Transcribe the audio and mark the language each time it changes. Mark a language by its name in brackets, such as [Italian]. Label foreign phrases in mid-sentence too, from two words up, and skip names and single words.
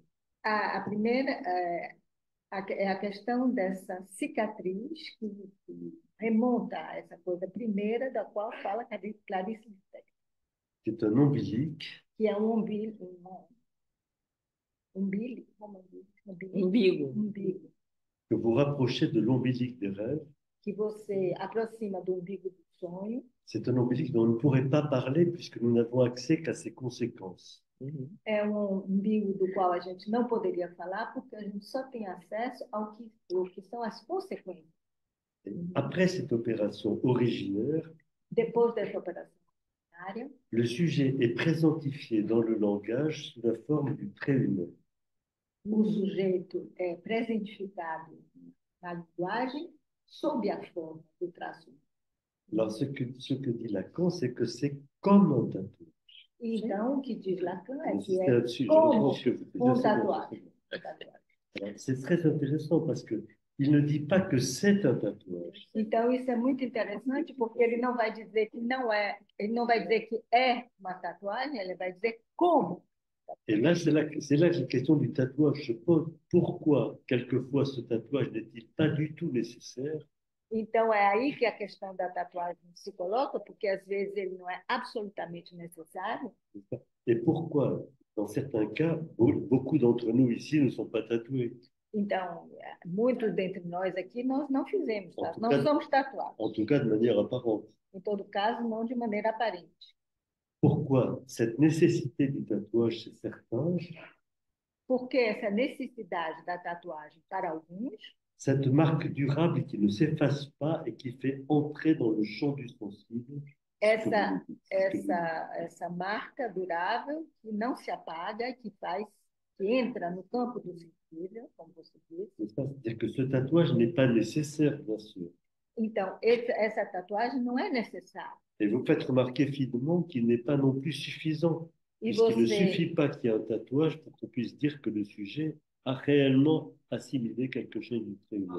[Portuguese] A primeira é a questão dessa cicatriz que remonta a essa coisa primeira da qual fala Clarice Lispector. [French] C'est un ombilique. [Portuguese] Que é um umbigo. [French] Que vous rapprochez de l'ombilique des rêves. [Portuguese] Que você aproxima do umbigo do sonho. [French] C'est un ombilique dont on ne pourrait pas parler puisque nous n'avons accès qu'à ses conséquences. [Portuguese] É um umbigo do qual a gente não poderia falar porque a gente só tem acesso ao que são as consequências. [French] Après cette opération originaire, [Portuguese] depois dessa operação originária, [French] le sujet est présentifié dans le langage sous la forme du trait humain. [Portuguese] O sujeito é presentificado na linguagem sob a forma do traço. [French] Alors, ce que dit Lacan, c'est que c'est comme un tatouage. [Portuguese] Então, o que diz Lacan é que é como tatuagem. [French] C'est très intéressant parce que il ne dit pas que c'est un tatouage. [Portuguese] Então, isso é muito interessante porque ele não vai dizer que não é, ele não vai dizer que é uma tatuagem, ele vai dizer como. [French] Et là, c'est là que la question du tatouage se pose. Pourquoi, quelquefois, ce tatouage n'est-il pas du tout nécessaire? [Portuguese] Então, é aí que a questão da tatuagem se coloca, porque às vezes ele não é absolutamente necessário. [French] Et pourquoi, dans certains cas, beaucoup d'entre nous ici ne sont pas tatoués? [Portuguese] Então, muitos dentre nós aqui, nós não fizemos, não somos tatuados. [French] En tout cas, de manière apparente. [Portuguese] Em todo caso, não de maneira aparente. [French] Pourquoi cette nécessité du tatouage chez certains? [Portuguese] Porque essa necessidade da tatuagem para alguns. [French] Cette marque durable qui ne s'efface pas et qui fait entrer dans le champ du sensible. [Portuguese] Essa marca durável que não se apaga, que entra no campo do sensível, como você disse. [French] C'est-à-dire que ce tatouage n'est pas nécessaire, bien sûr. [Portuguese] Então, essa tatuagem não é necessária. [French] Et vous faites remarquer finement qu'il n'est pas non plus suffisant. Puisqu'il ne suffit pas qu'il y ait un tatouage pour qu'on puisse dire que le sujet a réellement assimilé quelque chose de très humain.